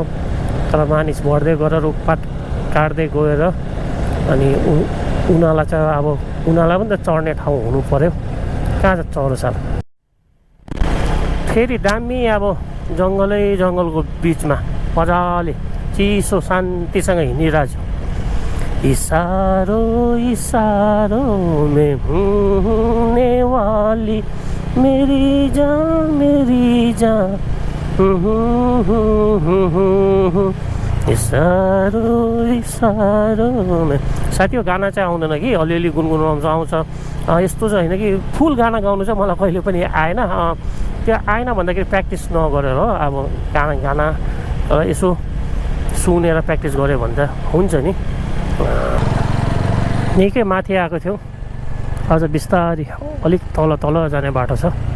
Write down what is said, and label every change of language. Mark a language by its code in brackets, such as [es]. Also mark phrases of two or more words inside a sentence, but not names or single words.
[ne] तर मानिस बढ्दै गएर रुखपात काट्दै गएर अनि उनीहरूलाई चाहिँ अब उनीहरूलाई पनि त चढ्ने ठाउँ हुनु पऱ्यो। कहाँ चाहिँ चढ्नु छ फेरि दामी। अब जङ्गलको बिचमा मजाले चिसो शान्तिसँग हिँडिरहेको छु। [hi] इशारों इशारों में होने वाली मेरी जान मेरी जान साथी हो [ne] गाना चाहिँ आउँदैन कि अलिअलि गुनगुनाउनु आउँछ यस्तो चाहिँ होइन कि फुल गाना गाउनु चाहिँ मलाई कहिले पनि आएन त्यो आएन भन्दाखेरि प्र्याक्टिस नगरेर हो अब गाना यसो सुनेर प्र्याक्टिस गऱ्यो भने त हुन्छ नि निकै माथि आएको थियो अझ बिस्तारी अलिक तल जाने बाटो छ